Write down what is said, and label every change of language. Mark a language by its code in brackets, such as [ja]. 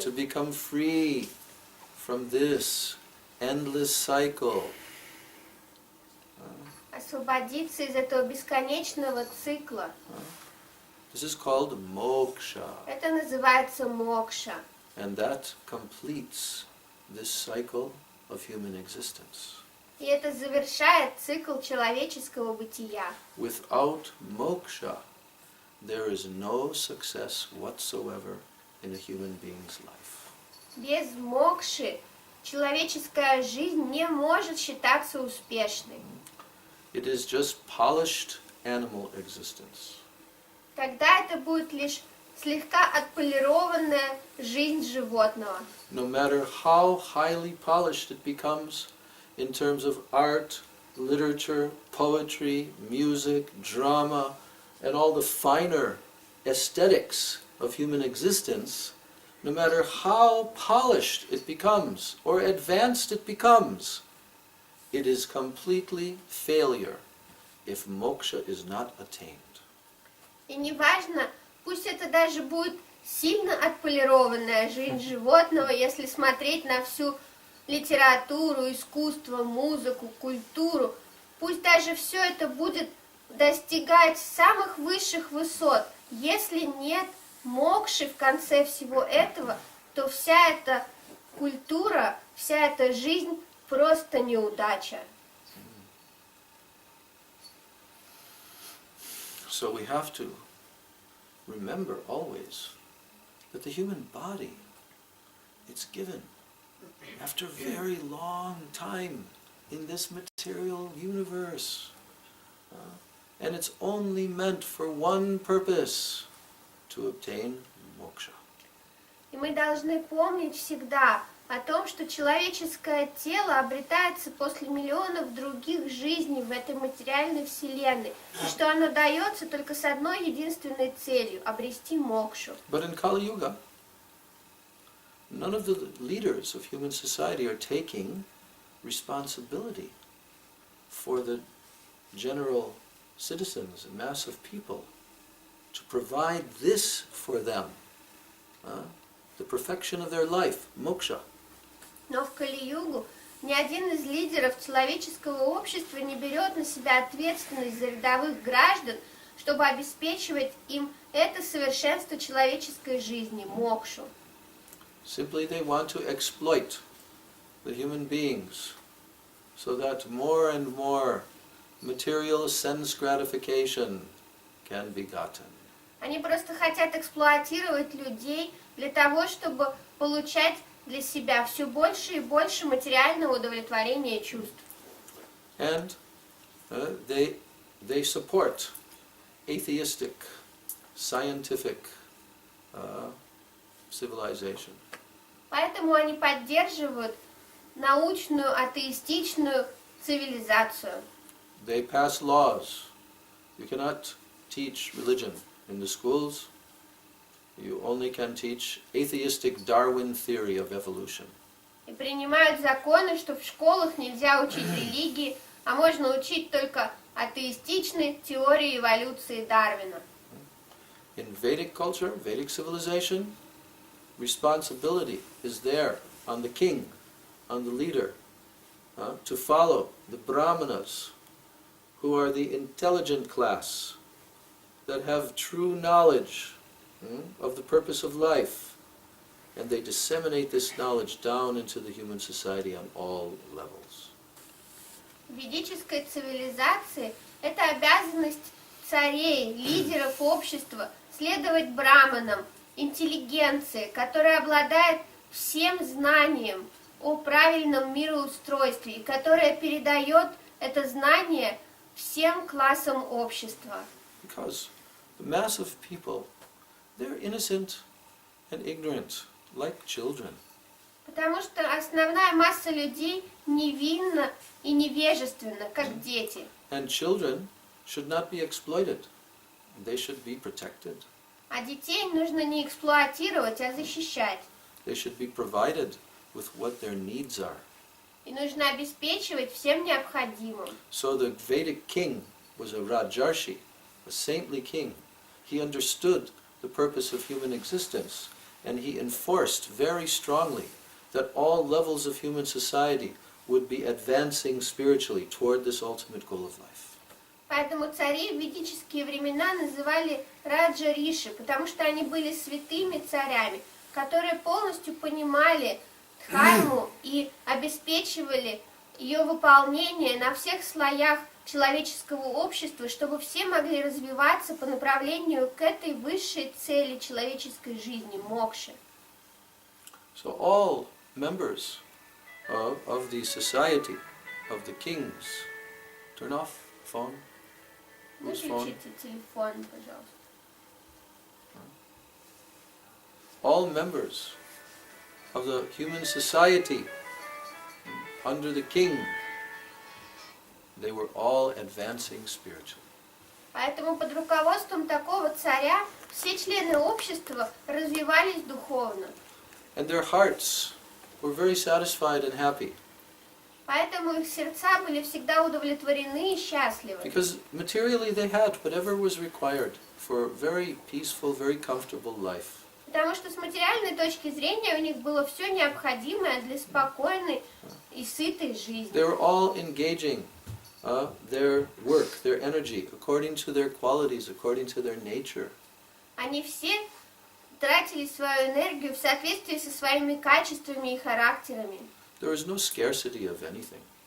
[en] to become free from this endless cycle. [ru] освободиться из этого бесконечного цикла. [en] This is called moksha, [ru] Это называется мокша. [en] and that completes this cycle of human existence. [ru] И это завершает цикл человеческого бытия. [en] Without moksha, there is no success whatsoever in a human being's life. [ru] Без мокши человеческая жизнь не может считаться успешной. [en] It is just polished animal existence. [ru] Тогда это будет лишь слегка отполированная жизнь животного. [en] No matter how highly polished it becomes in terms of art, literature, poetry, music, drama, and all the finer aesthetics of human existence, no matter how polished it becomes or advanced it becomes, it is completely failure if moksha is not attained. [ru] И неважно, пусть это даже будет сильно отполированная жизнь животного, если смотреть на всю литературу, искусство, музыку, культуру, пусть даже все это будет достигать самых высших высот. Если нет мокши в конце всего этого, то вся эта культура, вся эта жизнь просто неудача. [en] So we have to remember always that the human body, it's given after a very long time in this material universe. And it's only meant for one purpose, to obtain moksha. [ru] И мы должны помнить всегда о том, что человеческое тело обретается после миллионов других жизней в этой материальной вселенной, и что оно дается только с одной единственной целью – обрести мокшу. [en] But in Kali Yuga, none of the leaders of human society are taking responsibility for the general citizens, a mass of people, to provide this for them, the perfection of their life, moksha. [ru] Но в Кали-югу ни один из лидеров человеческого общества не берет на себя ответственность за рядовых граждан, чтобы обеспечивать им это совершенство человеческой жизни, мокшу. [en] Simply they want to exploit the human beings so that more and more material sense gratification can be gotten. [ru] Они просто хотят эксплуатировать людей для того, чтобы получать для себя все больше и больше материального удовлетворения чувств. [en] And they support atheistic, scientific civilization. [ru] Поэтому они поддерживают научную, атеистичную цивилизацию. [en] They pass laws. You cannot teach religion in the schools. You only can teach atheistic Darwin theory of evolution. [ru] И принимают законы, что в школах нельзя учить религии, а можно учить только атеистичной теории эволюции Дарвина. [en] In Vedic culture, Vedic civilization, responsibility is there on the king, on the leader, to follow the brahmanas, who are the intelligent class, that have true knowledge of the purpose of life, and they disseminate this knowledge down into the human society on all levels. [ru] В ведической цивилизации это обязанность царей, лидеров общества, следовать браманам, интеллигенции, которая обладает всем знанием о правильном мироустройстве и которая передает это знание всем классам общества. [en] Because the mass of people, they're innocent and ignorant, like children. [ru] Потому что основная масса людей невинна и невежественна, как дети. [en] And children should not be exploited. They should be protected. [ru] А детей нужно не эксплуатировать, а защищать. [en] They should be provided with what their needs are. [ru] И нужно обеспечивать всем необходимым. [en] So the Vedic king was a Rajarshi, a saintly king. He understood the purpose of human existence, and he enforced very strongly that all levels of human society would be advancing spiritually toward this ultimate goal of life. Поэтому цари в ведические времена называли Раджа-риши, потому что они были святыми царями, которые полностью понимали дхарму и обеспечивали ее выполнение на всех слоях человеческого общества, чтобы все могли развиваться по направлению к этой высшей цели человеческой жизни, мокше. So all members of the society of the kings, turn off phone. Whose phone? [ru] Выключите телефон, пожалуйста. [en] All members of the human society under the king, they were all advancing spiritually. [ru] Поэтому под руководством такого царя все члены общества развивались духовно. [en] And their hearts were very satisfied and happy. [ru] Поэтому их сердца были всегда удовлетворены и счастливы. [en] Because materially they had whatever was required for a very peaceful, very comfortable life. [ru] Потому что с материальной точки зрения у них было все необходимое для спокойной и сытой жизни. [en] They were all engaging their work, their energy, according to their qualities, according to their nature. [ru] Они все тратили свою энергию в соответствии со своими качествами и характерами. [en] There was no scarcity of anything.